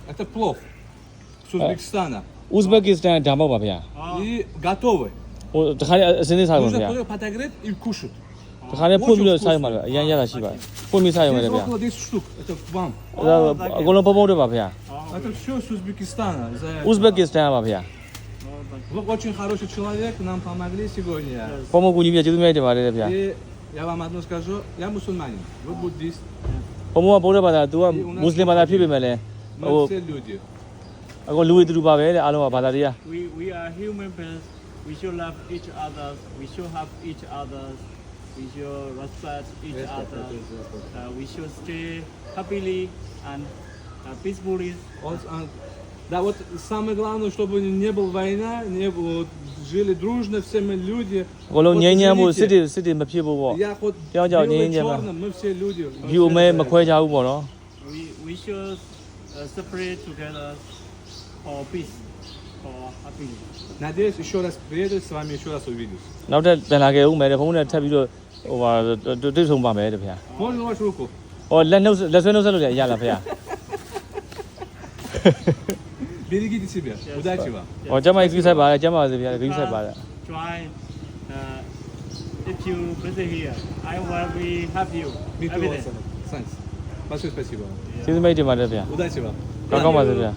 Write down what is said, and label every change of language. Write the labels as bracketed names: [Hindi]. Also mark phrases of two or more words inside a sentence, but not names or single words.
[Russian] Это плов с Узбекистана. [Burmese] Узбекистан ဒါမှမဟုတ်ပါဗျာ [Russian] И готовый. [Burmese] ဟိုတခါလေးအစင်းလေးစားပါ [Russian] Нужно [Burmese] ဗျာ [Russian] только подогреть и кушать. [Burmese] တခါလေးဖွင့်ပြီးတော့စားရမှာလေအရင်ရတာရှိပါတယ်ဖွင့်ပြီးစားရမှာလေ [Russian] Здесь [Burmese] ဗျာ [Russian] около 10 штук. Это к вам. [Burmese] အကုန်လုံးပုံပုံတွေပါဗျာ [Russian] Это все с Узбекистана. [Burmese] Узбекистан ပါဗျာ [Russian] Вы очень хороший человек, нам помогли сегодня. [Burmese] ပုံပုံကူညီပြီးကျေးဇူးများတင်ပါတယ်ဗျာ [Russian] И я вам одно скажу, я мусульманин, вы буддист, [Burmese] ပုံပုံကဗုဒ္ဓဘာသာသူကမွတ်စလင်ဘာသာဖြစ်ပေမဲ့လည်း [Russian] мы [Burmese] ဟို [Russian] все люди. [Burmese] အကုန်လူတွေတူပါပဲတဲ့အားလုံးကဘာသာတရား [English] We are human beings. We should love each other. We should help each other. We should respect each other. We should stay happily and peacefully. [Russian] Да, вот самое главное, чтобы не была война, не было, жили дружно все мы люди. [Burmese] အကုန်လုံး [Russian] Вот [Burmese] ငြိမ်းချမ်းဖို့ [Russian] извините, [Burmese] စစ်တွေမဖြစ်ဖို့ပေါ့ [Russian] Я хоть Дело дело, белый, не, черный, мы все люди. мы [Burmese] ဒီ [Russian] все [Burmese] မဲ [Russian] это- [Burmese] မခွဲကြဘူးပေါ့နော် [English] We should separate together for peace, for happiness. [Russian] Надеюсь, еще раз приеду, с вами еще раз увидюсь. [Burmese] နောက်ထပ်ပြန်လာခဲ့ဦးမယ်တဲ့ဘုန်းနဲ့ထပ်ပြီးတော့ဟိုဟာတွေ့ဆုံပါမယ်တဲ့ဗျာ [Russian] Можно вашу руку? [Burmese] ဟောလက်ဆွဲနှုတ်ဆက်လို့ရလားဗျာ [Russian] Берегите себя. Удачи вам. [Burmese] ဟောကျမကြီးဆိုင်ပါတယ်ကျမပါစေဗျာဂိမ်းဆိုင်ပါတယ် [English] Try. If you visit here, I will be happy you Миту every day. Васана. Thanks. [Russian] Большое спасибо вам. [Burmese] ကျေးဇူးမိတ်တင်ပါတယ်ဗျာ [Russian] Удачи вам. [Burmese] ကောင်းပါစေဗျာ